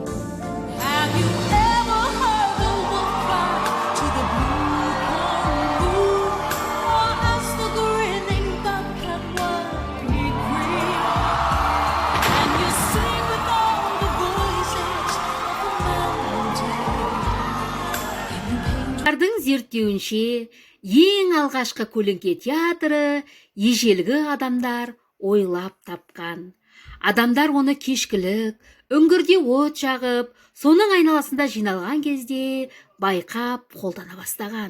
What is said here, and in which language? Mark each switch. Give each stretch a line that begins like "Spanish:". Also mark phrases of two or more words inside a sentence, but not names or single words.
English: Have you ever heard the wolf cry to the blue corn moon, or ask the grinning bobcat what he green? And you sing with all the voices of the mountain.
Kazakh: Олардың зерттеуінше, ең алғашқы көлеңке театры ежелгі адамдар ойлап тапқан. Адамдар оны кешкілік, үңгірде от жағып, соның айналасында жиналған кезде байқап қолдана бастаған.